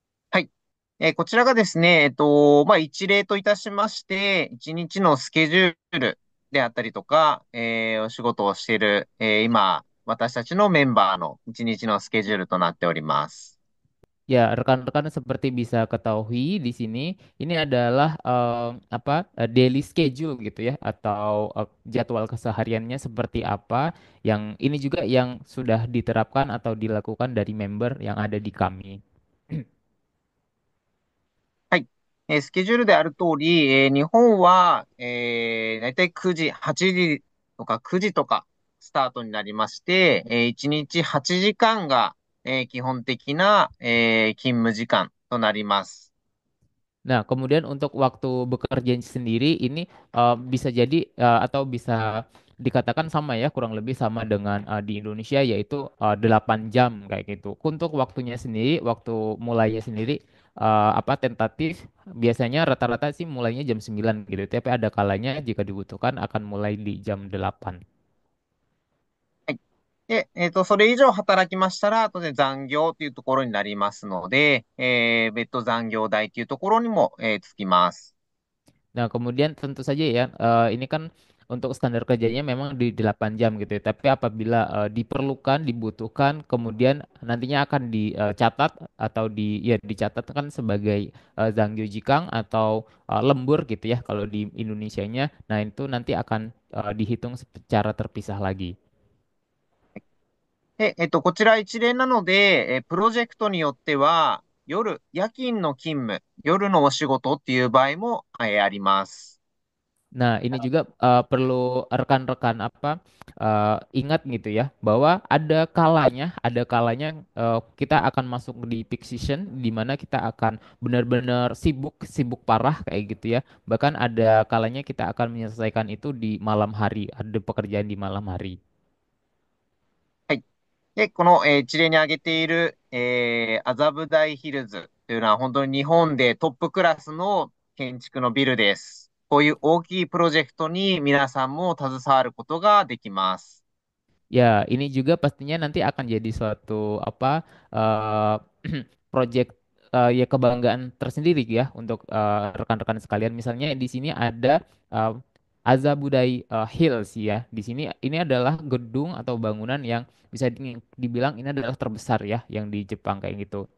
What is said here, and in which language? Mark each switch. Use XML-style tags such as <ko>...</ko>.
<ja>はい。こちらがですね、一例といたしまして、一日のスケジュールであったりとか、お仕事をしている、今、私たちのメンバーの一日のスケジュールとなっております。</ja> <id>Ya, rekan-rekan seperti bisa ketahui di sini ini adalah daily schedule gitu ya atau jadwal kesehariannya seperti apa yang ini juga yang sudah diterapkan atau dilakukan dari member yang ada di kami.</id> <ja>はい。スケジュールである通り、日本は、だいたい9時、8時とか9時とかスタートになりまして、1日8時間が、基本的な、勤務時間となります。</ja> <id>Nah, kemudian untuk waktu bekerja sendiri ini bisa jadi atau bisa dikatakan sama ya, kurang lebih sama dengan di Indonesia yaitu 8 jam kayak gitu. Untuk waktunya sendiri, waktu mulainya sendiri tentatif biasanya rata-rata sih mulainya jam 9 gitu. Tapi ada kalanya jika dibutuhkan akan mulai di jam 8.</id> <ja>はい。で、それ以上働きましたら、当然残業というところになりますので、別途残業代というところにも、つきます。</ja> <id>Nah, kemudian tentu saja ya, ini kan untuk standar kerjanya memang di 8 jam gitu ya. Tapi apabila diperlukan, dibutuhkan, kemudian nantinya akan dicatat atau dicatat kan sebagai Zanggyo Jikang atau lembur gitu ya kalau di Indonesianya. Nah, itu nanti akan dihitung secara terpisah lagi.</id> <ja>で、こちら一例なので、プロジェクトによっては、夜勤の勤務、夜のお仕事っていう場合も、あります。</ja> <id>Nah, ini juga perlu rekan-rekan ingat gitu ya bahwa ada kalanya kita akan masuk di peak season di mana kita akan benar-benar sibuk sibuk parah kayak gitu ya. Bahkan ada kalanya kita akan menyelesaikan itu di malam hari, ada pekerjaan di malam hari.</id> <ja>はい。で、この、一例に挙げている、麻布台ヒルズというのは本当に日本でトップクラスの建築のビルです。こういう大きいプロジェクトに皆さんも携わることができます。</ja> <id>Ya, ini juga pastinya nanti akan jadi suatu eh project ya kebanggaan tersendiri ya untuk rekan-rekan sekalian. Misalnya di sini ada eh, Azabudai Hills ya. Di sini ini adalah gedung atau bangunan yang bisa dibilang ini adalah terbesar ya yang di Jepang kayak gitu.</id>